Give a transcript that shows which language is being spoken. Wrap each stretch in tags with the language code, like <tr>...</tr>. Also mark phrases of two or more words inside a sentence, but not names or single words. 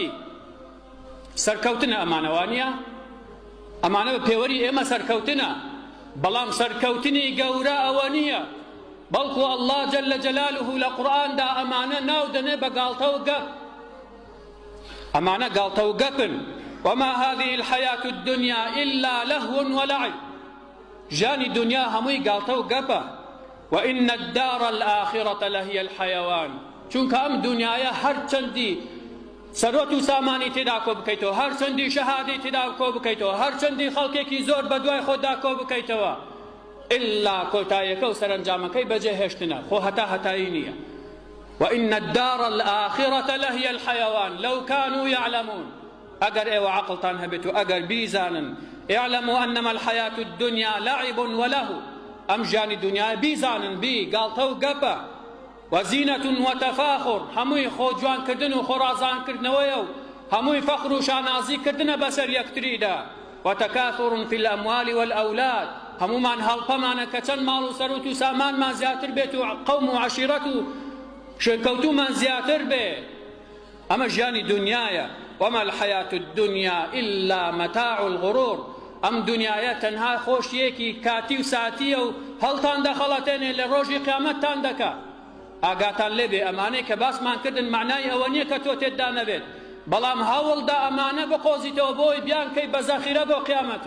<ckb>سەرکەوتنە ئەمانە وانە؟ ئەمانە بە پێوەری ئێمە سەرکەوتنە، بەڵام سەرکەوتنی گەورە ئەوە نییە، بەڵکو</ckb> <ar>ئەڵڵا جەلە جەلالوه</ar> <ckb>لە قورئاندا ئەمانە ناو دەنێ بە گاڵتە و گەپ. ئەمانە گاڵتە و گەپن.</ckb> <ar>وما هذه الحياة الدنيا إلا لهو ولعب.</ar> <ckb>ژیانی دنیا هەمووی گاڵتە و گەپە.</ckb> <ar>وإن الدار الآخرة لهي الحيوان.</ar> <ckb>چونکە ئەم دنیاە هەر چەندی سەرۆت و سامانی تێدا کۆ بکەیتەوە، هەر چەندی شەهادەی تێدا کۆ بکەیتەوە، هەر چەندی خەڵکێکی زۆر بە دوای خۆدا کۆ بکەیتەوە، إلا کۆتاییەکە و سەرنجامەکەی بەجێهێشتنە، خۆ هەتایی نییە.</ckb> <ar>وإن الدار الآخرة لهي الحيوان لو كانوا يعلمون.</ar> <ckb>ئەگەر ئێوە عەقڵتان هەبێت و ئەگەر بیزانن</ckb> <ar>اعلموا أنما الحياة الدنيا لعب ولهو.</ar> <ckb>ئەم ژیانی دنیای بیزانن بی گاڵتە و گەپە.</ckb> <ar>وزینة وتفاخر،</ar> <ckb>هەمووی خۆ جوانکردن و خۆڕازانکردنەوەیە و هەمووی فەخر و شانازیکردنە بەسەر یەکتریدا.</ckb> <ar>وتكاثر في الأموال والأولاد،</ar> <ckb>هەمومان هەڵپەمانە کە چەند ماڵ و سەروت و سامانمان زیاتر بێت و قەوم و عەشیرەت و شوێنکەوتومان زیاتر بێ. ئەمە ژیانی دنیایە.</ckb> <ar>وما الحياة الدنيا إلا متاع الغرور.</ar> <ckb>ئەم دنیایە تەنها خۆشیەکی کاتی و ساتیە و هەڵتان دەخەڵەتێنێ لە ڕۆژی قیامەتتان دەکا. ئاگاتان لێبێ ئەمانەی کە باسمان کردن معنای ئەوە نییە کە تۆ تێتدا نەبێت، بەڵام هەوڵدا ئەمانە بقۆزیتەوە بۆی بیان کەی بە زەخیرە بۆ قیامەتت.</ckb>